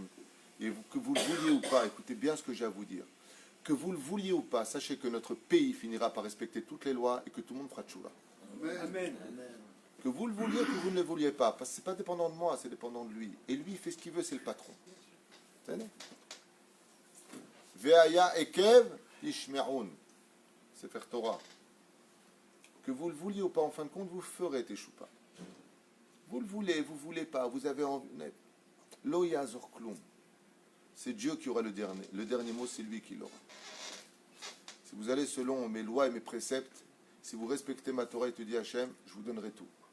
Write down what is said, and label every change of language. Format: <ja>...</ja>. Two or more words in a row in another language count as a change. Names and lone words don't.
<fr>Et que vous le vouliez ou pas, écoutez bien ce que j'ai à vous dire. Que vous le vouliez ou pas, sachez que notre pays finira par respecter toutes les lois et que tout le monde fera tchouva. Amen. Que vous le vouliez ou que vous ne le vouliez pas. Parce que ce n'est pas dépendant de moi, c'est dépendant de lui. Et lui, il fait ce qu'il veut, c'est le patron. Vous savez?</fr> <he>והיה עקב תשמעון.</he> <fr>C'est faire Torah. Que vous le vouliez ou pas, en fin de compte, vous ferez teshupa. Vous le voulez, vous ne voulez pas, vous avez envie.</fr> <he>לא יעזור כלום.</he> <fr>C'est Dieu qui aura le dernier. Le dernier mot, c'est lui qui l'aura. Si vous allez selon mes lois et mes préceptes, si vous respectez ma Torah et te dit Hachem, je vous donnerai tout.</fr>